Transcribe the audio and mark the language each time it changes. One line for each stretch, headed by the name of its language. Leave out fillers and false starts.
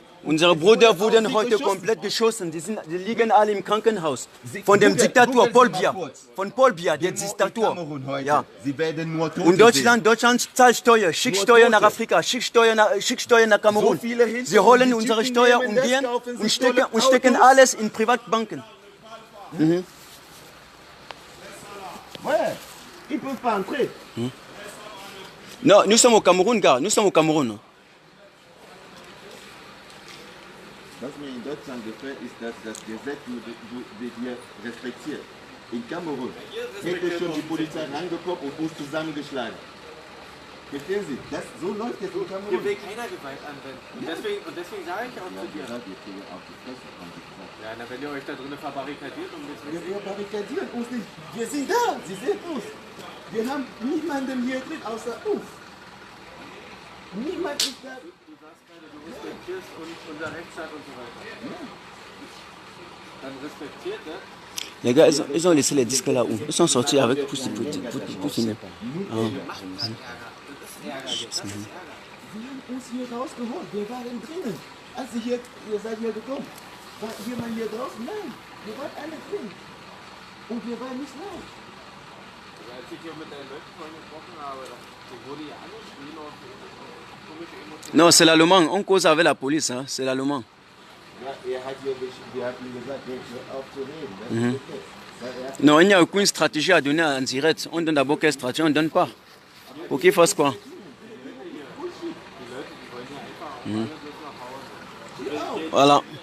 German: Unsere Brüder wurden heute komplett geschossen. Die liegen alle im Krankenhaus. Von dem Diktator Paul Biya. Von Paul Biya, der Diktator. Ja. Sie werden nur Tote Und Deutschland zahlt Steuer. Schickt Steuer nach Afrika. Schickt Steuer nach Kamerun. Sie holen unsere Steuer und gehen und stecken alles in Privatbanken.
French: Ouais, ils peuvent pas entrer. Non, nous sommes au Cameroun, gars. Nous sommes au Cameroun.
German: Was mir in Deutschland gefällt, ist, dass das Gesetz wird hier respektiert. in Kamerun hätte schon die Polizei reingekommen und uns zusammengeschlagen. Verstehen Sie? So läuft es in Kamerun. Hier will keiner Gewalt anwenden. Und deswegen sage ich auch zu dir. Ja, na, wenn ihr euch da drinnen verbarrikadiert und jetzt wir barrikadieren uns nicht. Wir sind da. Sie sehen uns. Wir haben niemanden hier drin außer uns. Niemand ist da. Du sagst gerade, du respektierst unser Rechtsstaat und so weiter. Ja. Dann respektiert das.
French: Les gars, ils ont laissé les disques là où ils sont sortis avec Poutine.
German: Wir haben uns hier rausgeholt. Wir waren drinnen. Als ihr seid hier gekommen, war jemand hier draußen? Nein, wir waren alle drin. Und wir waren nicht laut. Als ich hier mit deinen Leuten vorhin gesprochen habe, wurde ja angeschrien auf komische Emotionen.
French: Non, c'est l'allemand. On cause avec la police, hein. C'est l'allemand.
German: Ja, wir haben gesagt, aufzureden.
French: Non, il n'y a aucune stratégie à donner en direct. On donne d'abord quelle stratégie, on ne donne pas. Pour qu'ils fassent quoi? Voilà.